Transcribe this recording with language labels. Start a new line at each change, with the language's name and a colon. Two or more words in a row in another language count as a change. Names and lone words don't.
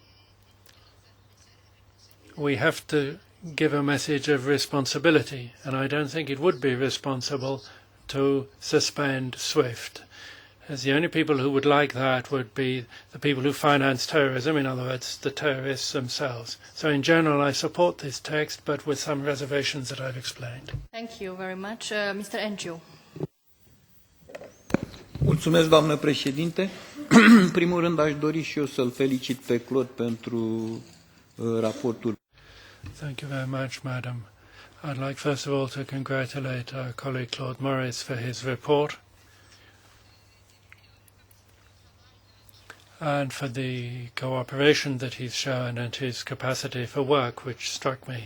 English: We have to give a message of responsibility, and I don't think it would be responsible to suspend SWIFT, as the only people who would like that would be the people who finance terrorism, in other words, the terrorists themselves. So in general, I support this text, but with some reservations that I've explained. Thank you very much. Mr. Enciu.
Romanian: Mulțumesc, doamnă președinte. În primul rând, aș dori și eu să-l felicit pe Claude pentru raportul.
English: Thank you very much, Madam. I'd like first of all to congratulate our colleague Claude Moraes for his report and for the cooperation that he's shown and his capacity for work, which struck me.